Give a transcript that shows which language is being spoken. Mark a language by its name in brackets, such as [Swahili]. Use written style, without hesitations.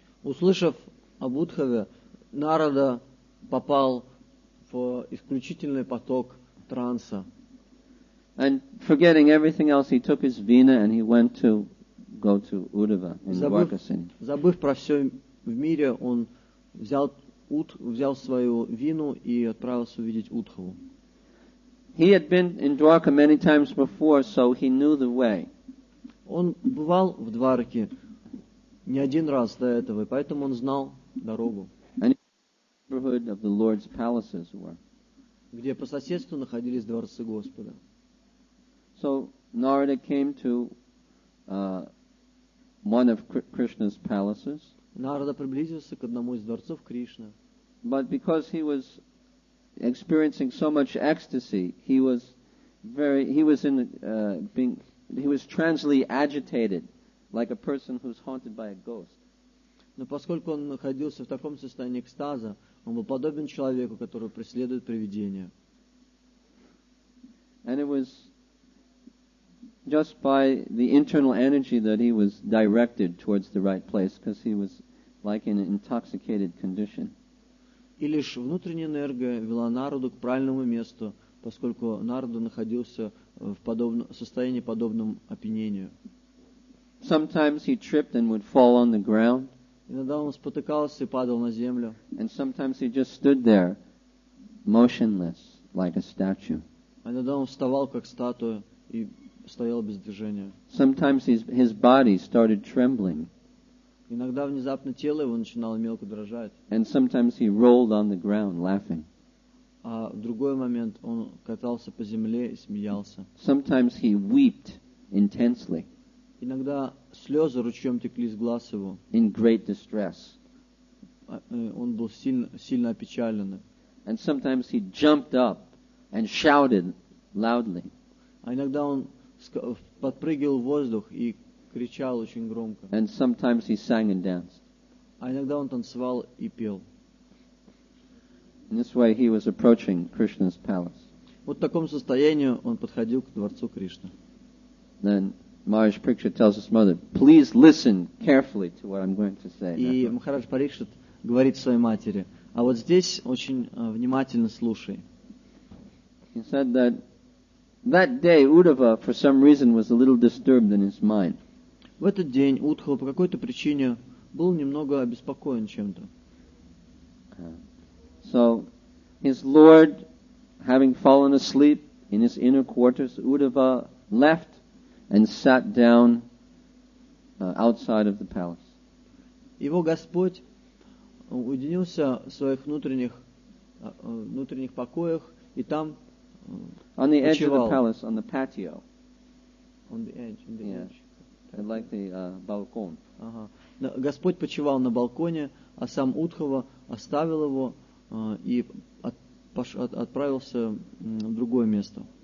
[Russian] Услышав об Удхаве, Нарада попал в исключительный поток транса. [English] And forgetting everything else, he took his veena and he went to go to Uddhava in Dwarkasini. [Russian] Забыв про все в мире, он взял свою вину и отправился увидеть Удхаву. [English] He had been in Dwarka many times before, so he knew the way. [Russian] Он бывал в Двараке не один раз до этого, и поэтому он знал дорогу. [English] And the neighborhood of the Lord's palaces were. [Russian] Где по соседству находились дворцы Господа. [English] So Narada came to one of Krishna's palaces. [Russian] Нарада приблизился к одному из дворцов Кришны. [English] But because he was experiencing so much ecstasy, he was transly agitated, like a person who's haunted by a ghost. [Russian] Но поскольку он находился в таком состоянии экстаза, он был подобен человеку, который преследует привидения. [English] And it was just by the internal energy that he was directed towards the right place, because he was like in an intoxicated condition. [Russian] И лишь внутренняя энергия вела Нараду к правильному месту, поскольку Нарада находился в состоянии подобном опьянению. [English] Sometimes he tripped and would fall on the ground. [Russian] Иногда он спотыкался и падал на землю. [English] And sometimes he just stood there, motionless, like a statue. [Russian] А иногда он вставал как статуя и стоял без движения. [English] Sometimes his body started trembling. [Russian] Иногда внезапно тело его начинало мелко дрожать. [English] And sometimes he rolled on the ground laughing. [Russian] А в другой момент он катался по земле и смеялся. [English] Sometimes he wept intensely. [Russian] Иногда слезы ручьем текли из глаз его. [English] In great distress. [Russian] Он был сильно опечален. [English] And sometimes he jumped up and shouted loudly. [Russian] А иногда он подпрыгивал в воздух и кричал очень громко. [English] And sometimes he sang and danced. [Russian] А иногда он танцевал и пел. [English] In this way he was approaching Krishna's palace. [Russian] Вот в таком состоянии он подходил к дворцу Кришны. [English] Then Maharaj Parikshit tells his mother, please listen carefully to what I'm going to say. [Russian] И Махарадж Парикшит говорит своей матери, а вот здесь очень внимательно слушай. [English] He said that day Uddhava for some reason was a little disturbed in his mind. [Russian] В этот день Удхава по какой-то причине был немного обеспокоен чем-то. [English] So his lord, having fallen asleep in his inner quarters, Uddhava left and sat down outside of the palace. [Russian] Его Господь уединился в своих внутренних покоях и там [English] on the edge of the palace, on the patio. On the edge. Like the balcony. [Russian] Ага. Господь почивал на балконе, а сам Удхава оставил его и отправился в другое место.